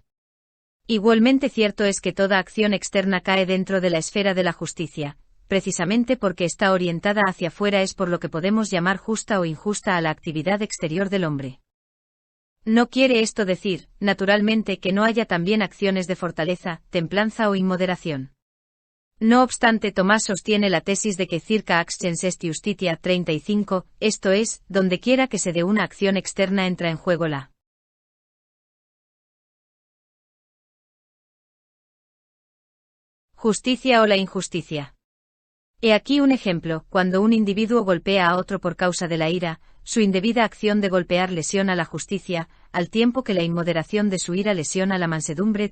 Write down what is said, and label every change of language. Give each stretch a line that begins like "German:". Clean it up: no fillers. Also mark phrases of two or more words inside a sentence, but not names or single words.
Spanish: Igualmente cierto es que toda acción externa cae dentro de la esfera de la justicia, precisamente porque está orientada hacia afuera es por lo que podemos llamar justa o injusta a la actividad exterior del hombre. No quiere esto decir, naturalmente, que no haya también acciones de fortaleza, templanza o inmoderación. No obstante, Tomás sostiene la tesis de que
Latin: circa actions est justitia
Spanish: 35, esto es, donde quiera que se dé una acción externa entra en juego la justicia o la injusticia. He aquí un ejemplo: cuando un individuo golpea a otro por causa de la ira, su indebida acción de golpear lesiona la justicia, al tiempo que la inmoderación de su ira lesiona la mansedumbre.